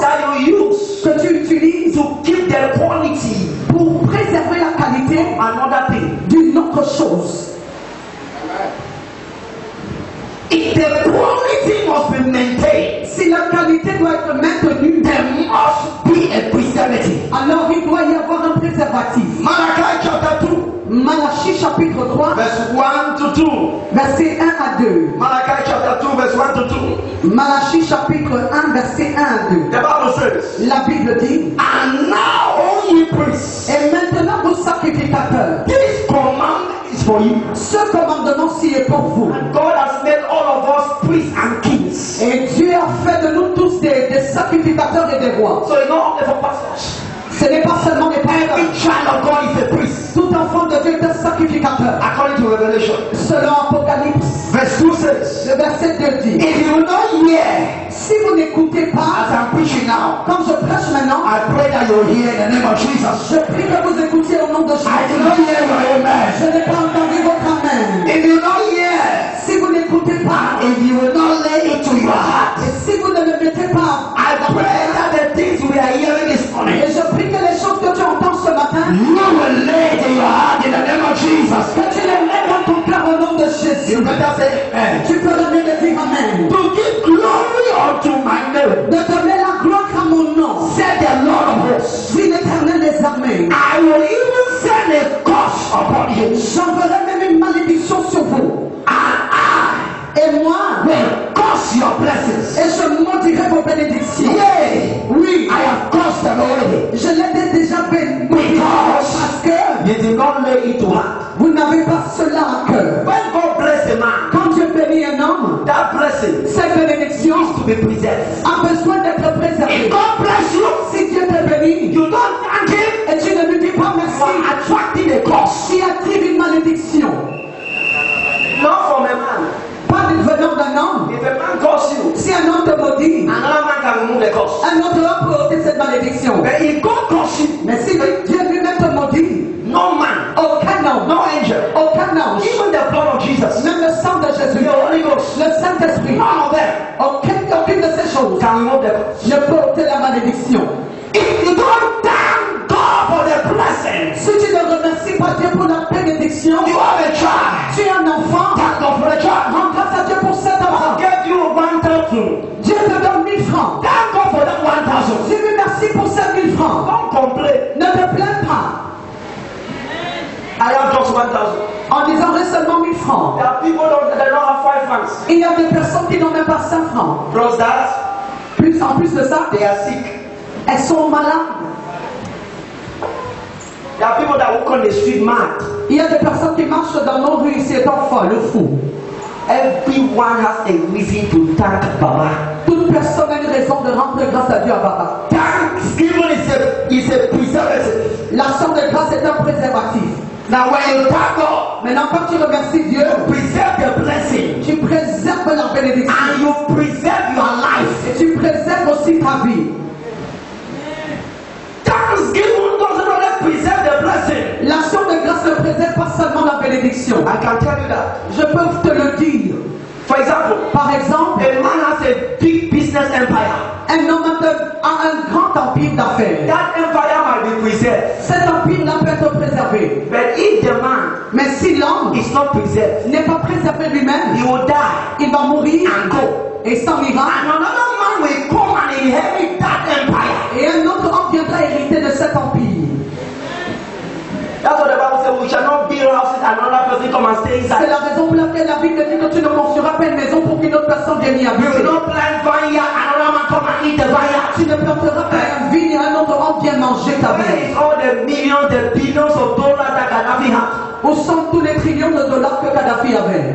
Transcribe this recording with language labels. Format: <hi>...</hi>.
<en>that you use</en> <fr>que tu utilises</fr> <en>to keep the quality</en> <fr>pour préserver la qualité</fr> <en>of another thing.</en> <fr>d'une autre chose.</fr> <en>If the quality must be maintained,</en> <fr>Si la qualité doit être maintenue,</fr> <en>there must be a preservative.</en> <fr>alors il doit y avoir un préservatif.</fr> <en>Malachi chapter 2,</en> <fr>Malachie chapitre 3,</fr> <en>verse 1 to 2.</en> <fr>verset 1 à 2.</fr> <en>Malachi chapter 2, verse 1 to 2.</en> <fr>Malachie chapitre 1, verset 1 à 2.</fr> <en>The Bible says,</en> <fr>La Bible dit,</fr> <en>and now, O ye priests,</en> <fr>et maintenant vos sacrificateurs,</fr> <en>this command is for you.</en> <fr>ce commandement-ci est pour vous.</fr> <en>And God has made all of us priests and kings.</en> <fr>Et Dieu a fait de nous tous des sacrificateurs et des rois.</fr> <en>So it's not only for pastors.</en> <fr>Ce n'est pas seulement des pasteurs.</fr> <en>Every child of God is a priest.</en> <fr>Tout enfant de Dieu est un sacrificateur.</fr> <en>According to Revelation.</en> <fr>Selon Apocalypse,</fr> <en>Verse 2 says,</en> <fr>le verset 2 dit,</fr> <en>if you will not hear</en> <fr>si vous n'écoutez</fr> <en>as</en> <fr>pas,</fr> <en>I'm preaching now,</en> <fr>comme je prêche maintenant,</fr> <en>I pray that you'll hear in the name of Jesus.</en> <fr>je prie que vous écoutiez au nom de</fr> <en>I did</en> <fr>Jésus.</fr> <en>not hear your amen.</en> <fr>Je n'ai pas entendu votre amen.</fr> <en>If you will not hear,</en> <fr>Si vous n'écoutez pas,</fr> <en>if you will not lay it to your heart,</en> <fr>et si vous ne le mettez pas,</fr> <en>I pray that the things we are hearing this morning,</en> <fr>et je prie que les choses que tu entends ce matin,</fr> <en>you will lay it in your heart in the name of Jesus.</en> <fr>que tu les mets dans ton cœur au nom de Jésus.</fr> <en>You better say amen.</en> <fr>Tu peux donner le dire amen.</fr> <en>To give glory unto my name,</en> <fr>De donner la gloire à mon nom.</fr> <en>said the Lord of hosts.</en> <fr>Dit l'Éternel des armées.</fr> <en>I will even send a curse upon you,</en> <fr>J'enverrai même une malédiction sur vous.</fr> <en>and</en> <fr>Et moi,</fr> <en>I will curse your blessings.</en> <fr>et je maudirai vos bénédictions.</fr> <en>Yea,</en> <fr>Oui,</fr> <en>I have cursed them already.</en> <fr>je l'ai déjà béni. Parce que</fr> <en>You did not lay it to heart.</en> <fr>vous n'avez pas cela à cœur.</fr> <en>When God bless a man,</en> <fr>Quand Dieu bénit un homme,</fr> <en>that blessing</en> <fr>cette bénédiction</fr> <en>needs to be preserved.</en> <fr>a besoin d'être préservée.</fr> <en>If God bless you,</en> <fr>Si Dieu te bénit</fr> <en>you don't thank Him</en> <fr>et tu ne lui dis pas</fr> <en>for</en> <fr>merci,</fr> <en>attracting a curse.</en> <fr>tu attires une malédiction.</fr> <en>Not from a man.</en> <fr>Pas venant d'un homme.</fr> <en>If a man curse you,</en> <fr>Si un homme te maudit,</fr> <en>another man can remove the curse.</en> <fr>un autre homme peut ôter cette malédiction.</fr> <en>But if God curse you,</en> <fr>Mais si Dieu lui-même te maudit,</fr> <en>no man,</en> <fr>aucun homme,</fr> <en>no angel,</en> <fr>aucun ange,</fr> <en>even the blood of Jesus,</en> <fr>même le sang de Jésus,</fr> <en>the Holy Ghost,</en> <fr>le Saint-Esprit,</fr> <en>none of them</en> <fr>aucune de ces choses</fr> <en>can remove the curse.</en> <fr>ne peut ôter la malédiction.</fr> <en>If you don't thank God for the blessing,</en> <fr>Si tu ne remercies pas Dieu pour la bénédiction,</fr> <en>you have a child.</en> <fr>tu es un enfant,</fr> <en>Thank God for the child.</en> <fr>rends grâce à Dieu pour cet enfant.</fr> <en>God gave you 1,000.</en> <fr>Dieu te donne 1000 francs.</fr> <en>Thank God for that 1,000.</en> <fr>Dis lui merci pour ces 1000 francs.</fr> <en>Don't complain.</en> <fr>Ne te plains pas</fr> <en>I have just 1,000.</en> <fr>en disant j'ai seulement 1000 francs.</fr> <en>There are people that don't have 5 francs.</en> <fr>Il y a des personnes qui n'ont même pas 5 francs.</fr> <en>Plus that,</en> <fr>En plus de ça,</fr> <en>they are sick.</en> <fr>elles sont malades.</fr> <en>There are people that walk on the street mad.</en> <fr>Il y a des personnes qui marchent dans nos rues ici étant folles, fous.</fr> <en>Everyone has a reason to thank Baba.</en> <fr>Toute personne a une raison de rendre grâce à Dieu à Baba.</fr> <en>Thanksgiving is a preservative.</en> <fr>L'action de grâce est un préservatif.</fr> <en>Now when you thank God,</en> <fr>Maintenant, quand tu remercies Dieu,</fr> <en>you preserve the blessing</en> <fr>tu préserves la bénédiction.</fr> <en>and you preserve your life.</en> <fr>Et tu préserves aussi ta vie.</fr> <en>Thanksgiving doesn't only preserve the blessing.</en> <fr>L'action de grâce ne préserve pas seulement la bénédiction.</fr> <en>I can tell you that.</en> <fr>Je peux te le dire.</fr> <en>For example,</en> <fr>Par exemple,</fr> <en>a man has a big business empire.</en> <fr>un homme a un grand empire d'affaires.</fr> <en>That empire might be preserved.</en> <fr>Cet empire-là peut être préservé.</fr> <en>But if the man</en> <fr>Mais si l'homme</fr> <en>is not preserved,</en> <fr>n'est pas préservé</fr> <en>he</en> <fr>lui-même,</fr> <en>will die</en> <fr>il va mourir</fr> <en>and go.</en> <fr>et s'en ira.</fr> <en>And another man will come and inherit that empire.</en> <fr>Et un autre homme viendra hériter de cet empire.</fr> <en>That's what the Bible says. We shall not build houses and another person come and stay</en> <fr>C'est</fr> <en>inside.</en> <fr>la raison pour laquelle la Bible dit que tu ne construiras pas une maison pour qu'une autre personne vienne y</fr> <en>We will</en> <fr>habiter.</fr> <en>not plant vineyard and another man come and eat the vineyard.</en> <fr>Tu ne planteras pas une vigne et un autre homme vient manger ta</fr> <en>Where</en> <fr>vigne.</fr> <en>is all the millions, the billions of dollars that Gaddafi had?</en> <fr>Où sont tous les trillions de dollars que Kadhafi avait?</fr>